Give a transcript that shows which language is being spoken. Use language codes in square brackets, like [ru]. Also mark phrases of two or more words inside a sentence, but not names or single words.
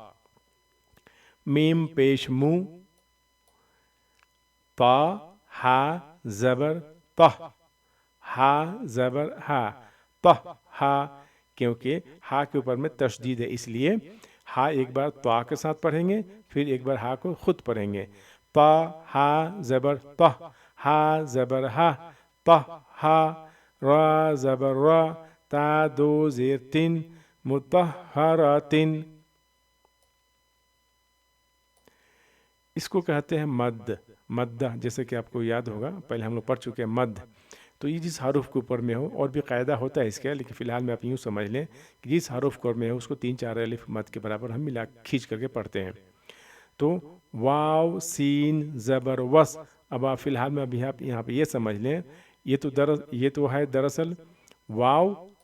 [ur] میم پیش مو، پا ہا زبر پہ، ہا زبر ہا پہ ہا، کیونکہ ہا کے اوپر میں تشدید ہے اس لیے ہا ایک بار تو کے ساتھ پڑھیں گے، پھر ایک بار ہا کو خود پڑھیں گے، پا ہا زبر پہ، ہا زبر ہا پہ ہا، را زبر را، تا دو زیر تن مطہراتن، اس کو کہتے ہیں مد، مدہ، جیسے کہ آپ کو یاد ہوگا پہلے ہم لوگ پڑھ چکے ہیں مد، تو یہ جس حرف کے اوپر میں ہو، اور بھی قاعدہ ہوتا ہے اس کا، لیکن فی الحال میں آپ یوں سمجھ لیں کہ جس حرف کے اوپر میں ہو اس کو 3 4 الف مد کے برابر ہم ملا کھینچ کر کے پڑھتے ہیں، تو واو سین زبر وس، اب آپ فی الحال میں ابھی آپ یہاں پہ یہ سمجھ لیں، یہ تو ہے دراصل واو،